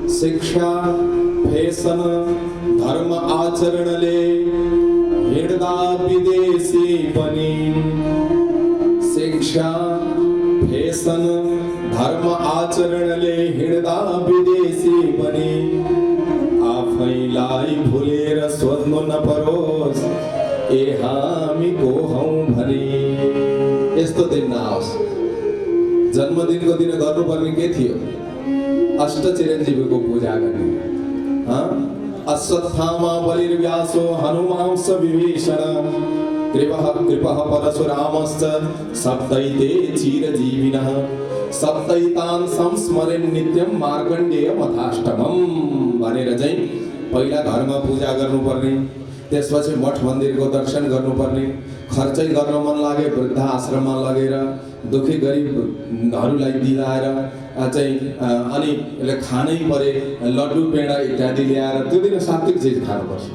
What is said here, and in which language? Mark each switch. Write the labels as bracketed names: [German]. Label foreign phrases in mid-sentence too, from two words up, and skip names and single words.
[Nepali] शिक्षा फेसन धर्म आचरणले हिँड्दा विदेशी पनि, शिक्षा फेसन धर्म आचरणले हिँड्दा विदेशी पनि, आफैलाई भुलेर सोध्नु नपरोस् ए हामी को हौं भनी। यस्तो दिन नआओस्। जन्मदिनको दिन गर्नुपर्ने के थियो? अष्ट चिरञ्जीवीको पूजा गर्ने। [Sanskrit] अश्वत्थामा बलिर्व्यासो हनुमांस विभीषण कृपः परशुरामश्च सप्तैते चिरजीविनः सप्तैतान् संस्मरेन् नित्यं मार्कण्डेय मथाष्टमम् [Nepali] भनेर चाहिँ पहिला घरमा पूजा गर्नुपर्ने, त्यसपछि मठ मन्दिरको दर्शन गर्नुपर्ने, खर्चै गर्न मन लागे वृद्ध आश्रममा लगेर दुखी गरिबहरूलाई दिलाएर चाहिँ अनि खानै परे लड्डु पेडा इत्यादि ल्याएर त्यो दिन सात्विक चिज खानुपर्छ।